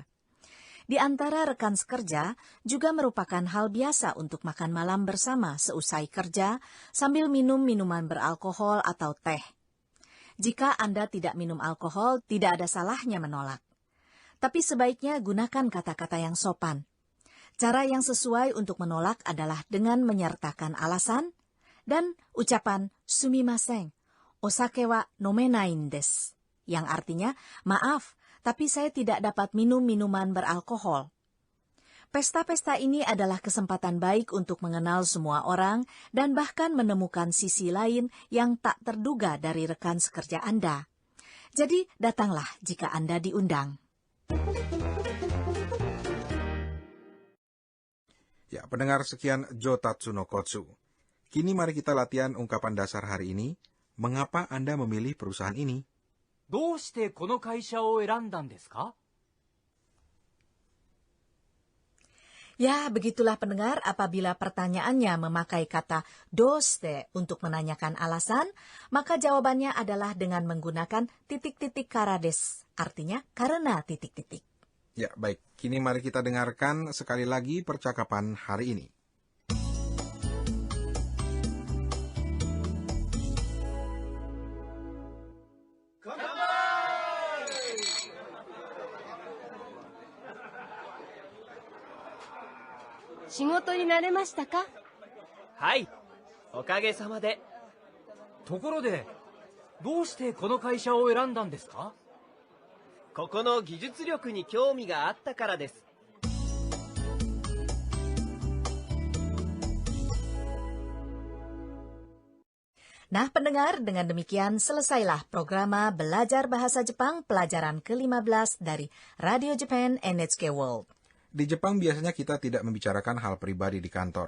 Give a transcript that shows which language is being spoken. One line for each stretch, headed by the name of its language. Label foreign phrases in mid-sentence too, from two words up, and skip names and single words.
Indonesian: Di antara rekan sekerja juga merupakan hal biasa untuk makan malam bersama seusai kerja sambil minum minuman beralkohol atau teh. Jika Anda tidak minum alkohol, tidak ada salahnya menolak. Tapi sebaiknya gunakan kata-kata yang sopan. Cara yang sesuai untuk menolak adalah dengan menyertakan alasan dan ucapan
Japanese: すみません、お酒は飲めないんです,
Indonesian: yang artinya, maaf, tapi saya tidak dapat minum minuman beralkohol. Pesta-pesta ini adalah kesempatan baik untuk mengenal semua orang dan bahkan menemukan sisi lain yang tak terduga dari rekan sekerja Anda. Jadi, datanglah jika Anda diundang. Ya, pendengar, sekian Jotatsu no Kotsu. Kini mari kita latihan ungkapan dasar hari ini. Mengapa Anda memilih perusahaan ini?
Japanese: どうしてこの会社を選んだんですか?
Indonesian: Ya, begitulah pendengar apabila pertanyaannya memakai kata doste untuk menanyakan alasan, maka jawabannya adalah dengan menggunakan titik-titik
Japanese: からです,
Indonesian: artinya karena titik-titik. Ya, baik. Kini mari kita dengarkan sekali lagi percakapan hari ini.
Japanese: 仕事に慣れましたか? はい、おかげさまで。ところで、どうしてこの会社を選んだんですか? ここの技術力に興味があったからです。
Indonesian: Nah, pendengar, dengan demikian selesailah programa Belajar Bahasa Jepang pelajaran ke-15 dari Radio Japan NHK World. Di Jepang biasanya kita tidak membicarakan hal pribadi di kantor.